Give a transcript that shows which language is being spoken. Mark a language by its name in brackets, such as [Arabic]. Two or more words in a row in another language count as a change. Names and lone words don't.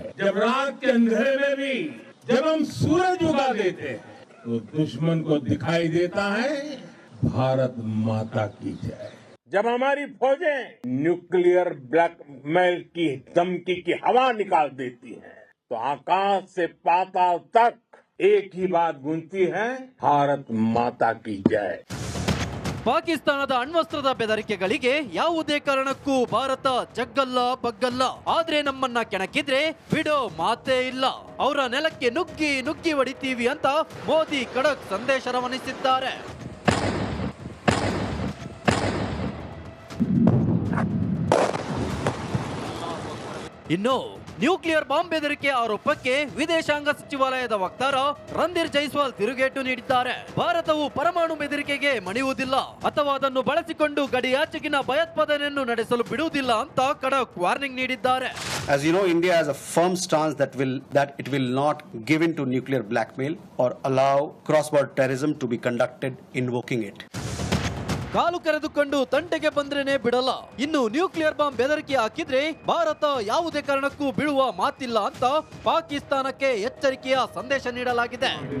[Hindi] जब रात के अंधेरे में भी जब हम सूरज उगा देते हैं तो दुश्मन को दिखाई देता है भारत माता की जय. जब हमारी फौजें [English] nuclear blackmail [Hindi] की धमकी की हवा निकाल देती हैं, तो आकाश से पाताल तक एक ही बात गूंजती है, भारत माता की जय. [Kannada] ಪಾಕಿಸ್ತಾನದ ಅಣ್ವಸ್ತ್ರದ ಬೆದರಿಕೆಗಳಿಗೆ ಯಾವುದೇ ಕಾರಣಕ್ಕೂ ಭಾರತ ಜಗ್ಗಲ್ಲ ಬಗ್ಗಲ್ಲ, ಆದ್ರೆ ನಮ್ಮನ್ನ ಕೆಣಕಿದ್ರೆ ಬಿಡೋ ಮಾತೇ ಇಲ್ಲ, ಅವರ ನೆಲಕ್ಕೆ ನುಗ್ಗಿ ನುಗ್ಗಿ ಹೊಡಿತೀವಿ ಅಂತ ಮೋದಿ ಖಡಕ್ ಸಂದೇಶ ರವಾನಿಸಿದ್ದಾರೆ. ಇನ್ನು [English] nuclear bomb [Kannada] ಬೆದರಿಕೆ ಆರೋಪಕ್ಕೆ ವಿದೇಶಾಂಗ ಸಚಿವಾಲಯದ ವಕ್ತಾರ ರಣಧೀರ್ ಜೈಸ್ವಾಲ್ ತಿರುಗೇಟು ನೀಡಿದ್ದಾರೆ. ಭಾರತವು ಪರಮಾಣು ಬೆದರಿಕೆಗೆ ಮಣಿಯುವುದಿಲ್ಲ ಅಥವಾ ಅದನ್ನು ಬಳಸಿಕೊಂಡು ಗಡಿಯಾಚೆಗಿನ ಭಯೋತ್ಪಾದನೆಯನ್ನು ನಡೆಸಲು ಬಿಡುವುದಿಲ್ಲ ಅಂತ ಖಡಕ್ ವಾರ್ನಿಂಗ್ ನೀಡಿದ್ದಾರೆ. [English] As you know, India has a firm stance that it will not give in to nuclear blackmail or allow cross-border terrorism to be conducted invoking it. [Kannada] ಕಾಲು ಕರೆದುಕೊಂಡು ತಂಟೆಗೆ ಬಂದ್ರೇನೆ ಬಿಡಲ್ಲ, ಇನ್ನು [English] nuclear bomb [Kannada] ಬೆದರಿಕೆ ಹಾಕಿದ್ರೆ ಭಾರತ ಯಾವುದೇ ಕಾರಣಕ್ಕೂ ಬೀಳುವ ಮಾತಿಲ್ಲ ಅಂತ ಪಾಕಿಸ್ತಾನಕ್ಕೆ ಎಚ್ಚರಿಕೆಯ ಸಂದೇಶ ನೀಡಲಾಗಿದೆ.